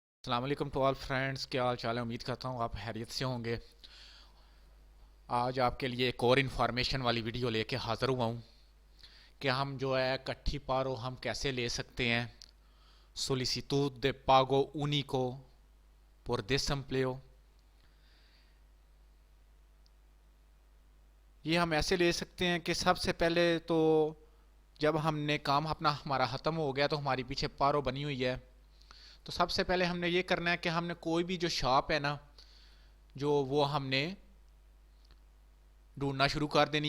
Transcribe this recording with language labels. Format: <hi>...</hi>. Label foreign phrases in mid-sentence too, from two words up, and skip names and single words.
<ar>السلام علیکم</ar> <en>to all friends,</en> <ur>کیا حال چال ہے؟ امید کرتا ہوں آپ خیریت سے ہوں گے۔ آج آپ کے لیے ایک اور انفارمیشن والی ویڈیو لے کے حاضر ہوا ہوں کہ ہم جو ہے کٹھی پارو ہم کیسے لے سکتے ہیں</ur> <es>solicitud de pago único por desempleo۔</es> <ur>یہ ہم ایسے لے سکتے ہیں کہ سب سے پہلے تو جب ہم نے کام ہمارا ختم ہو گیا تو ہماری پیچھے پارو بنی ہوئی ہے، تو سب سے پہلے ہم نے یہ کرنا ہے کہ ہم نے کوئی بھی جو شاپ ہے نا، جو وہ ہم نے ڈھونڈنا شروع کر دینی ہے۔</ur>